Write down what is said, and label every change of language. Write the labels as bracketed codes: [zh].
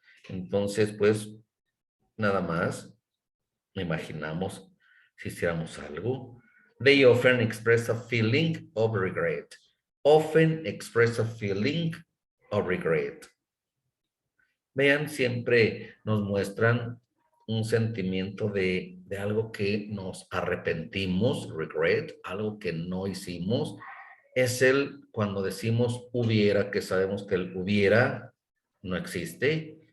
[es] Entonces, pues, nada más imaginamos si hiciéramos algo. [en] They often express a feeling of regret. Often express a feeling of regret. [es] Vean, siempre nos muestran un sentimiento de algo que nos arrepentimos, regret, algo que no hicimos. Es cuando decimos hubiera, que sabemos que el hubiera no existe.